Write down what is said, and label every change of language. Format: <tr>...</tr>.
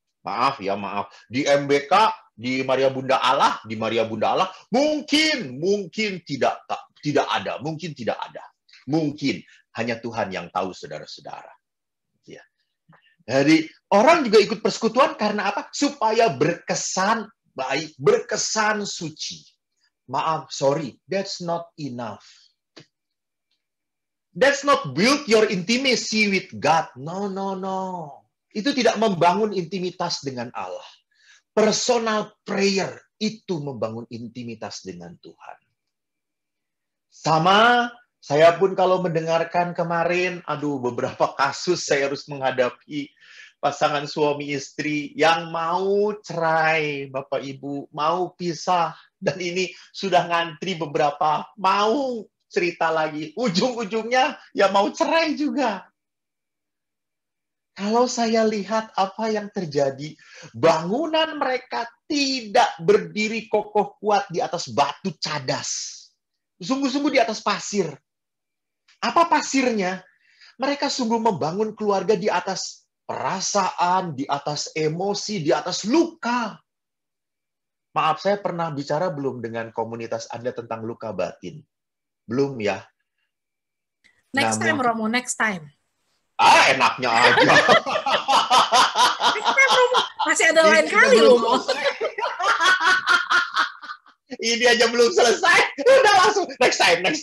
<id>Maaf. Di MBK, di Maria Bunda Allah, mungkin tidak ada. Mungkin hanya Tuhan yang tahu, saudara-saudara. Ya. Jadi Orang juga ikut persekutuan karena apa? Supaya berkesan baik, berkesan suci. Maaf,</id> <en>sorry, that's not enough. That's not build your intimacy with God. No, no, no.</en> <id>Itu tidak membangun intimitas dengan Allah.</id> <en>Personal prayer</en> <id>itu membangun intimitas dengan Tuhan. Sama, saya pun kalau mendengarkan kemarin, beberapa kasus saya harus menghadapi pasangan suami istri yang mau cerai, Bapak Ibu, mau pisah. Dan ini sudah ngantri beberapa, mau cerita lagi. Ujung-ujungnya ya mau cerai juga. Kalau saya lihat apa yang terjadi, bangunan mereka tidak berdiri kokoh kuat di atas batu cadas. Sungguh-sungguh di atas pasir. Apa pasirnya? Mereka sungguh membangun keluarga di atas perasaan, di atas emosi, di atas luka. Maaf, saya pernah bicara belum dengan komunitas Anda tentang luka batin? Belum ya?</id> <en>Next time, Romo, next time.</en> <id>Enaknya aja.</id> <en>Next time,</en> <id>Romo. Masih ada lain kali, Romo. Ini aja belum selesai. Udah langsung,</id> <en>next time.</en>